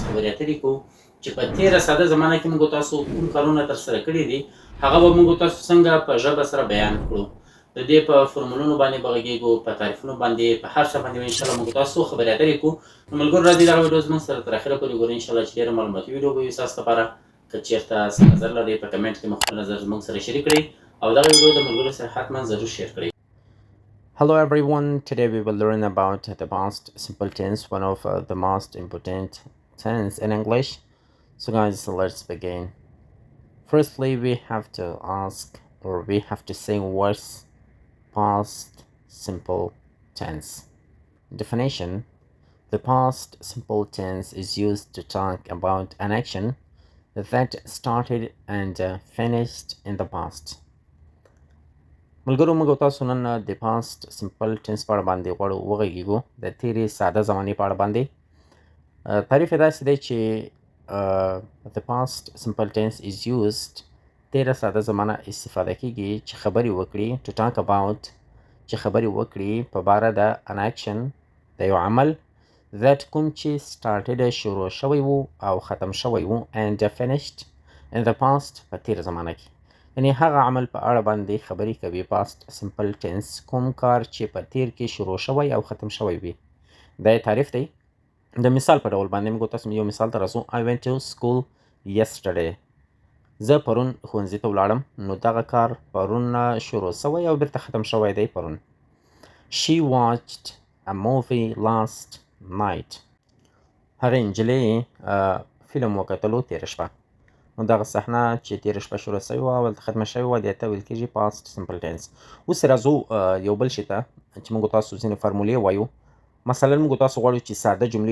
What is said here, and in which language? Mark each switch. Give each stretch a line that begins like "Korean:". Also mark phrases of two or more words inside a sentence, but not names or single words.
Pashto: خبرې اترې کوو چې په تیره ساده زمانه کې موږ تاسو کوم کارونه ترسره کړي دي هغه به موږ تاسو څنګه په ژبه سره بیان کړو د دې په فرمولونو باندې به غږیږو په تعریفونو باندې په هر څه باندې ان شاء الله موږ تاسو خبرې اترې کوو نو ملګرو راځئ دغه ویډیو زموږ سره تر اخره پورې ګورئ ان شاء الله چې ډېره معلوماتي ویډیو به وي ستاسو لپاره که چېرته څه نظر لرئ په کمنټ کې مو خپل نظر زموږ سره شریک کړئ او دغه ویډیو د ملګرو سره حتما ضرور شیر کړئ.
English: Hello everyone, today we will learn about the past simple tense, one of the most important tense in English. So guys, let's begin. Firstly, we have to ask or we have to say what's past simple tense. Definition: the past simple tense is used to talk about an action that started and finished in the past.
Pashto: ملګرو موږ تاسو نن د
English: past simple tense
Pashto: په اړه باندې غواړو وغږیږو د تیرې ساده زمانې په اړه باندې تعریف یې داسې دی چې
English: the past simple tense is used
Pashto: تیره ساده زمانه استفاده کیږي چې خبرې وکړي
English: to talk about
Pashto: چې خبرې وکړي په باره د
English: an action
Pashto: د یو عمل that کوم چې started شروع شوی وو او ختم شوی وو
English: and finished in the
Pashto: past په تیره زمانه کې یعنی هغه عمل په اړه باندې خبرې کوي
English: past simple tense
Pashto: کوم کار چې په تیر کې شروع شوی او ختم شوی وي دا یې تعریف دی د مثال په ډول باندې موږ تاسو یو مثال ته راځو
English: I went to school yesterday
Pashto: زه پرون ښوونځي ته ولاړم نو دغه کار پرون شروع شوی او بیرته ختم شوی دی پرون
English: She watched a movie last night
Pashto: هغې نجلۍ فلم وکتلو تېره شپه نو دغه صحنه چې تېره شپه شروع شوې وه او هلته ختمه شوې وه دې ته ویل کېږي
English: past simple tense
Pashto: اوس راځو یو بل شي ته چې موږ تاسو ځینې فارمولې وایو مثلا موږ تاسو غواړو چې ساده جملې